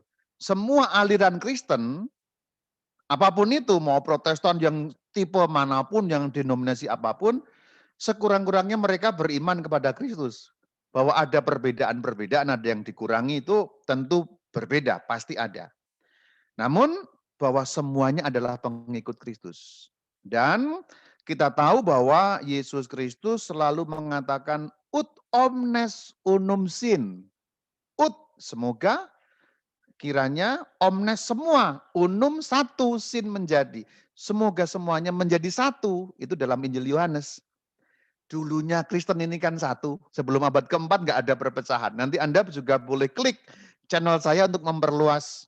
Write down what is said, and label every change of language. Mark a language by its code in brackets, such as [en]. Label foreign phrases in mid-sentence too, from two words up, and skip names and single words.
[id] Semua aliran Kristen, apapun itu, mau Protestan yang tipe manapun, yang denominasi apapun, sekurang-kurangnya mereka beriman kepada Kristus. Bahwa ada perbedaan-perbedaan, ada yang dikurangi itu tentu berbeda, pasti ada. Namun bahwa semuanya adalah pengikut Kristus. Dan kita tahu bahwa Yesus Kristus selalu mengatakan [la] ut omnes unum sin. [id] Ut, semoga kiranya omnes semua, unum satu, sin menjadi. Semoga semuanya menjadi satu. Itu dalam Injil Yohanes. Dulunya Kristen ini kan satu, sebelum abad keempat nggak ada perpecahan. Nanti Anda juga boleh klik channel saya untuk memperluas.